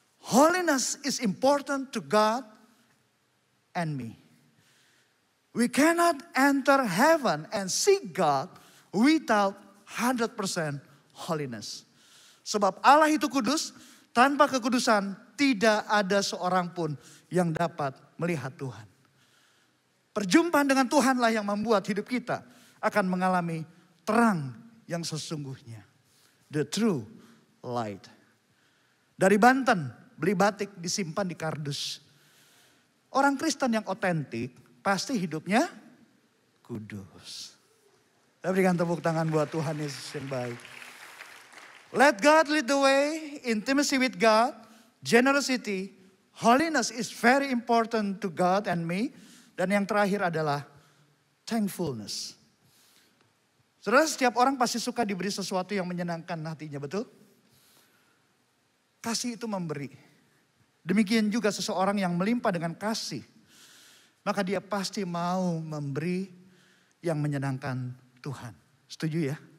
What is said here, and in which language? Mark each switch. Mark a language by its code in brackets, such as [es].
[en] Holiness is important to God and me. We cannot enter heaven and see God without 100% holiness. [id] Sebab Allah itu kudus, tanpa kekudusan tidak ada seorang pun yang dapat melihat Tuhan. Perjumpaan dengan Tuhanlah yang membuat hidup kita akan mengalami terang yang sesungguhnya. [en] The true light. [id] Dari Banten, beli batik disimpan di kardus. Orang Kristen yang otentik pasti hidupnya kudus. Kita berikan tepuk tangan buat Tuhan Yesus yang baik. [en] Let God lead the way, intimacy with God, generosity, holiness is very important to God and me. [id] Dan yang terakhir adalah thankfulness. Saudara, setiap orang pasti suka diberi sesuatu yang menyenangkan hatinya, betul? Kasih itu memberi. Demikian juga seseorang yang melimpah dengan kasih, maka dia pasti mau memberi yang menyenangkan Tuhan. Setuju ya?